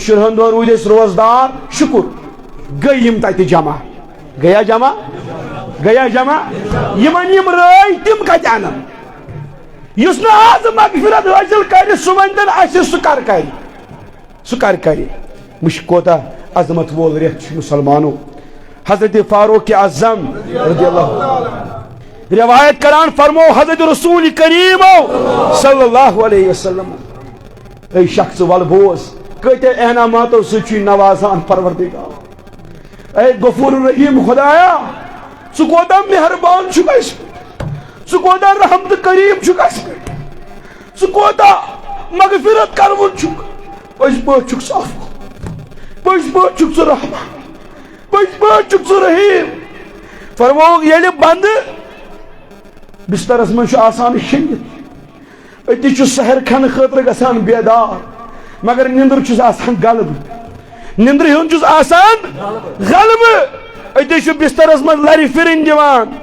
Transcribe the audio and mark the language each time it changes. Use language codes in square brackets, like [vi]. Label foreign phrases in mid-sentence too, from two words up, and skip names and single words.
[ks] 10 دۄہن روٗدۍ أسۍ روزدار شُکُر گٔے یِم تتہِ جمع گٔیا جمع یِمن یِم رٲے تِم کتہِ انن یُس نہٕ آز مغفرت حٲصِل کرِ سُہ ونہِ تیٚلہِ اَسہِ سُہ کر مُشک کوتاہ عظمت وول رٮ۪تھ چھُ مُسلمانو حضرت فاروق اعظم رضی اللہ روایت کران فرمو حضرت رسول کریمو صلی اللہ علیہ وسلم اے شخص ول بوز کۭتیاہ احناماتو سۭتۍ چھُے نوازان پروردگار اے غفور رحیم خدایا ژٕ کوتاہ مہربان چھُکھ اَسہِ پٮ۪ٹھ ژٕ کوتاہ رحم تہٕ کریم چھُکھ اَسہِ پٮ۪ٹھ ژٕ کوتاہ مغفرت کرون چھُکھ پٔزۍ پٲٹھۍ چھُکھ صاف پٔزۍ پٲٹھۍ چھُکھ ژٕ رحمان پٔزۍ پٲٹھۍ چھُکھ ژٕ رحیٖم فرمووُکھ ییٚلہِ بندٕ بسترس منٛز چھُ آسان شٔنگِتھ أتی چھُ سحر کھٮ۪نہٕ خٲطرٕ گژھان بیدار مگر نِندٕر چھُس آسان غلبہٕ نِندرِ ہُنٛد چھُس آسان غلبہٕ أتی چھُ بسترس منٛز لرِ پھِرٕنۍ دِوان